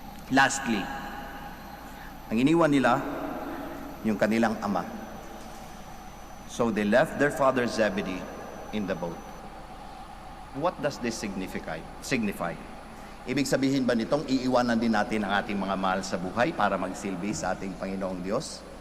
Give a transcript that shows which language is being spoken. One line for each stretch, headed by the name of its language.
English: Lastly,
Filipino: ang iniwan nila, yung kanilang ama.
English: So they left their father Zebedee in the boat. What does this signify?
Filipino: Ibig sabihin ba nitong iiwanan din natin ang ating mga mahal sa buhay para magsilbi sa ating Panginoong Diyos?